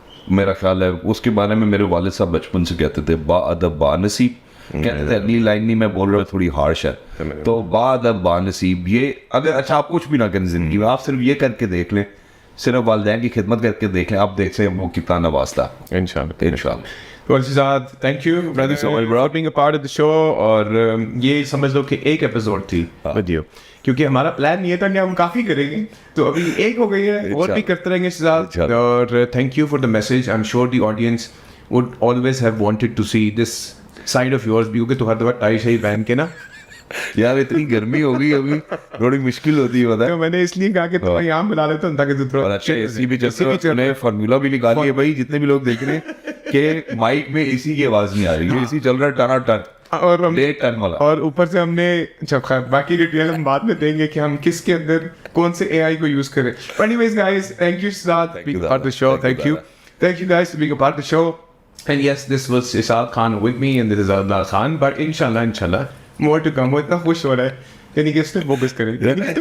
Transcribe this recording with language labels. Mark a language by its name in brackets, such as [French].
[Hindi] मेरा ख्याल है उसके बारे में मेरे वालिद साहब बचपन से कहते थे बाअदब बानसीब, कहते थे। अगली लाइन नहीं मैं बोल रहा हूँ, थोड़ी हार्श है, तो बाअदब बानसीब। ये अगर अच्छा आप कुछ भी ना करें जिंदगी में, आप सिर्फ ये करके देख लें, सिर्फ वालिदैन की खिदमत करके देख लें, आप देख सकते हैं वो कितना नवाजता। इंशाल्लाह। [English] Well, Shahzad, thank you, brother, for being a part of the show। [Hindi] और ये समझ लो कि एक एपिसोड थी [English] with you, [Hindi] क्योंकि हमारा प्लान ये था कि हम काफ़ी करेंगे, तो अभी एक हो गई है, और भी करते रहेंगे Shahzad। [English] और thank you for the message. I am sure the audience would always have wanted to see this side of yours [Hindi] भी, क्योंकि तो हर दफा टाई शाई पहन के ना यार इतनी गर्मी हो गई अभी, थोड़ी मुश्किल होती है पता है। तो मैंने इसलिए कहा कि तुम्हें यहाँ मिला लेता हूँ ताकि तू थोड़ा अच्छा एसी भी चल रहा है, फार्मूला भी निकाल लिया भाई, जितने भी लोग देख रहे हैं कि माइक में एसी की आवाज नहीं आ रही है, एसी चल रहा है टना टन, और हम 1.5 टन वाला। और ऊपर से हमने बाकी डिटेल हम बाद में देंगे कि हम किसके अंदर कौन से एआई को यूज करें। [English] Anyways guys, thank you Shahzad being a part of the show। Thank you guys for being a part of the show। And yes, this was Ishaq Khan with me, and this is Abdullah Khan, but inshallah more to come। [Hindi] वो इतना खुश हो रहा है यानी कि इसने focus करेंगे।